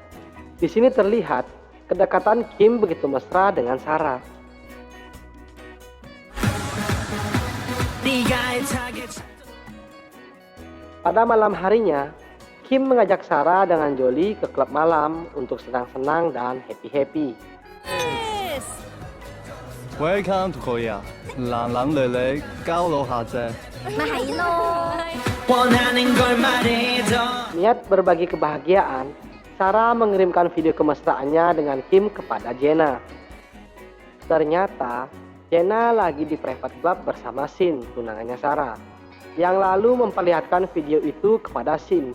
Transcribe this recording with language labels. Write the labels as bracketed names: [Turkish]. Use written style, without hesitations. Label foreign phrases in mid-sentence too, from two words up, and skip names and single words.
[Indonesian] Di sini terlihat kedekatan Kim begitu mesra dengan Sarah. Pada malam harinya, Kim mengajak Sarah dengan Jolie ke klub malam untuk senang-senang dan happy-happy. [English] Welcome to Korea. [Cantonese] 男男女女交流下啫。 [Indonesian] Niat berbagi kebahagiaan, Sarah mengirimkan video kemesraannya dengan Kim kepada Jenna. Ternyata Jenna lagi di [English] private club [Indonesian] bersama Shin, tunangannya Sarah, yang lalu memperlihatkan video itu kepada Shin.